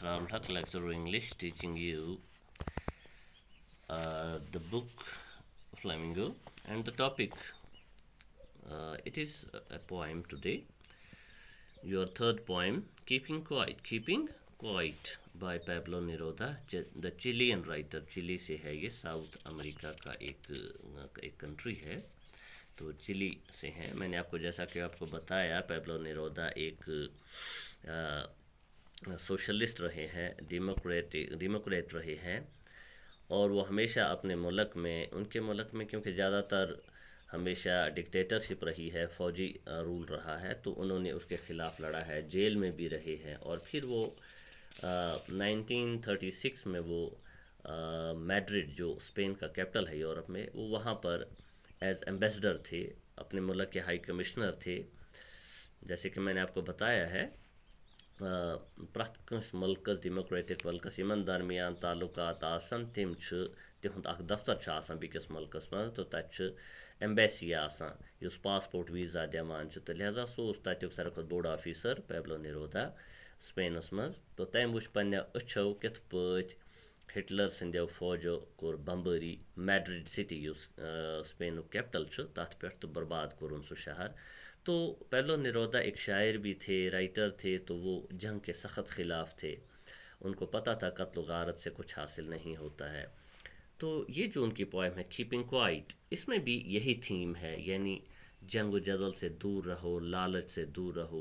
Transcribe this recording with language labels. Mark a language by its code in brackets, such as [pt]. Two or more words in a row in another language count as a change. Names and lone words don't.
[en] Rahul Haq, lecturer English, teaching you the book Flamingo, and the topic. It is a poem today. Your third poem, Keeping Quiet. Keeping Quiet by Pablo Neruda, the Chilean writer. [hi] चिली से है ये, साउथ अमेरिका का एक कंट्री है, तो चिली से हैं। मैंने आपको जैसा कि आपको बताया, पैब्लो नेरुदा एक सोशलिस्ट रहे हैं, डेमोक्रेट रहे हैं, और वो हमेशा अपने मुल्क में, उनके मुल्क में क्योंकि ज़्यादातर हमेशा डिक्टेटरशिप रही है, फ़ौजी रूल रहा है, तो उन्होंने उसके ख़िलाफ़ लड़ा है, जेल में भी रहे हैं। और फिर वो 1936 में वो मैड्रिड, जो स्पेन का कैपिटल है यूरोप में, वो वहाँ पर एज एम्बेसडर थे, अपने मुल्क के [en] High Commissioner [hi] थे। जैसे कि मैंने आपको बताया है, [ks] प्रथ कंस मुल्कस डेमोक्रेटिक मुल्कस यमन दरमियान ताल्लुकात आसन तिम तिहुंद अख दफ्तर आसान बिकस मुल्कस मज, तो तत एम्बेसी आसान युस [en] passport visa [ks] दिवान, तो लिहाजा सो तत्युक सारे खुद [en] board officer [ks] पैब्लो नेरुदा स्पेनस मज। तो तम वुच पन्ने अच्छो कित पत हिटलर संदेव फौजो कोर बम्बरी मैड्रिड सिटी युस स्पेन कैपिटल तथ पे तो बर्बाद कोरुन सो शहर। [hi] तो पैब्लो नेरुदा एक शायर भी थे, राइटर थे, तो वो जंग के सख्त ख़िलाफ़ थे। उनको पता था कत्ल गारत से कुछ हासिल नहीं होता है। तो ये जो उनकी पोएम है कीपिंग क्वाइट, इसमें भी यही थीम है, यानी जंग जदल से दूर रहो, लालच से दूर रहो।